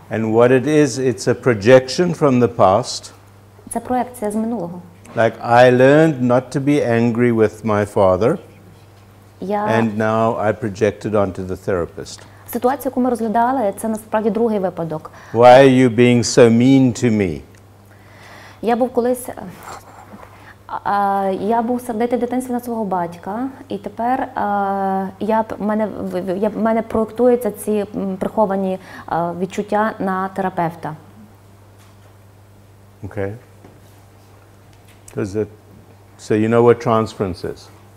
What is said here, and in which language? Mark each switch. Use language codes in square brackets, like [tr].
[en] And what it is, it's a projection from the past. [uk] Це проекція з минулого. [en] Like, I learned not to be angry with my father, and now I project it onto the therapist. [uk] Ситуацію, яку ми розглядали, це насправді другий випадок. [en] Why are you being so mean to me? [uk] Я був колись, я був сердитий в дитинстві на свого батька, і тепер в мене проєктуються ці приховані відчуття на терапевта. [en] Okay. So you know what transference is?